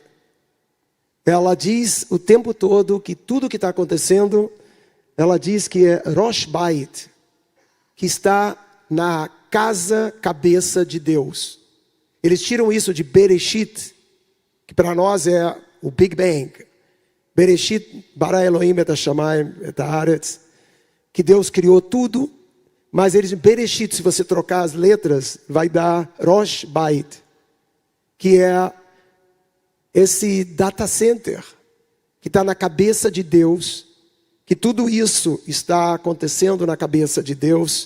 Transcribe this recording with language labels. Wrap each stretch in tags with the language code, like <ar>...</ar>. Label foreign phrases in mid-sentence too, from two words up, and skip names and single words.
<pt>Ela diz o tempo todo que tudo que está acontecendo, ela diz que é</pt> <he>ראש בית,</he> <pt>que está na cabeça de Deus. Eles tiram isso de Bereshit, que para nós é o</pt> <en>Big Bang.</en> <he>בראשית ברא אלהים את השמים את הארץ,</he> <pt>que Deus criou tudo, mas eles, Bereshit, se você trocar as letras, vai dar</pt> <he>ראש בית,</he> <pt>que é esse data center, que está na cabeça de Deus, que tudo isso está acontecendo na cabeça de Deus.</pt>